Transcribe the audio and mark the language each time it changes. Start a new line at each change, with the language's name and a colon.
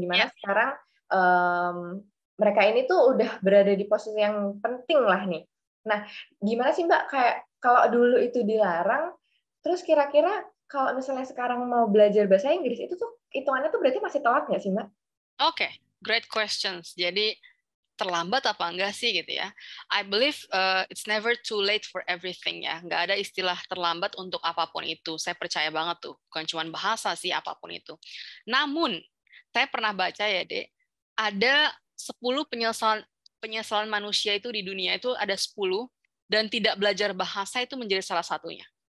Indonesian: dimana sekarang em, mereka ini tuh udah berada di posisi yang penting lah nih. Nah, gimana sih Mbak kayak kalau dulu itu dilarang, terus kira-kira kalau misalnya sekarang mau belajar bahasa Inggris itu tuh hitungannya tuh berarti masih telat nggak sih Mbak? oke,
English: great questions.
Indonesian: Jadi terlambat apa enggak sih gitu ya.
English: I believe it's never too late for everything ya.
Indonesian: Nggak ada istilah terlambat untuk apapun itu. Saya percaya banget tuh. Bukan cuma bahasa sih apapun itu. Namun, saya pernah baca ya, Dek, ada 10 penyesalan manusia itu di dunia itu ada 10 dan tidak belajar bahasa itu menjadi salah satunya.